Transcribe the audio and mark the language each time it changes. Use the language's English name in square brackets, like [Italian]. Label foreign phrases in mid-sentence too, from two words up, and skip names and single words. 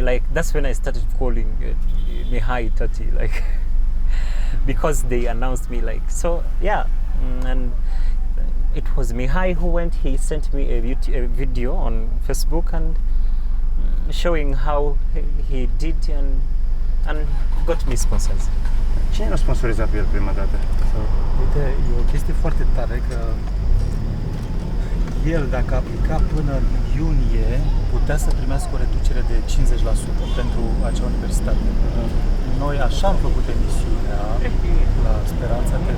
[English] Like, that's when I started calling me hi, Tati, like, because they announced me, like, so, yeah. And it was Mihai who went, he sent me a video on Facebook and showing how he did and got me sponsors. [Romanian] Cine l-a sponsorizat pe el prima dată? Uite, e o chestie foarte tare că el, dacă aplica până în iunie, putea să primească o reducere de 50% pentru acea universitate. Noi așa am făcut emisiunea la Speranța TV.